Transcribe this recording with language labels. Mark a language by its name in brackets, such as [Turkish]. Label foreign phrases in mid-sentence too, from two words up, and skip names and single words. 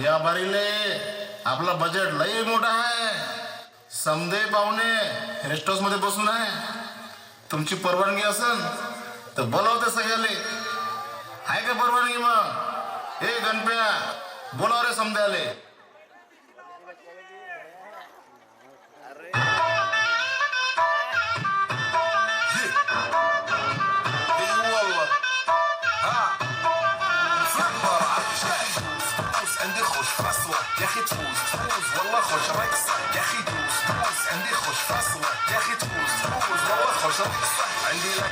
[Marathi] या बारीले आपलं बजेट लई मोठा आहे. समदे पाहुणे [English] rest house [Marathi] मध्ये बसून आहे. तुमची परवानगी असेल तर बोलावते सगळ्याले. आहे का परवानगी? मग हे गणप्या बोलाव रे समद्याले. [Arabic] يا اخي تفوز تفوز والله خوش رقصة يا اخي دوس دوس عندي خوش فصلة يا اخي تفوز تفوز والله خوش رقصة عندي لك